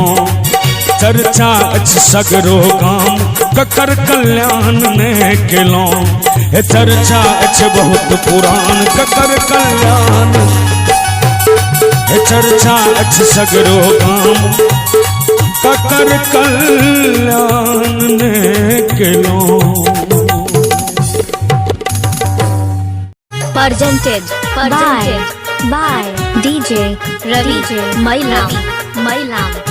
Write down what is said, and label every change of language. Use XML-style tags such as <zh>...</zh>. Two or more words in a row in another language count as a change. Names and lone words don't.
<mai>चर्चा अछ सगरो गाम ककर कल्याण ने केलो। हे चर्चा अछ बहुत पुराण ककर कल्याण। हे चर्चा अछ सगरो गाम ककर कल्याण ने केलो।</mai> <en>presented by DJ Ravi Mailam.</en>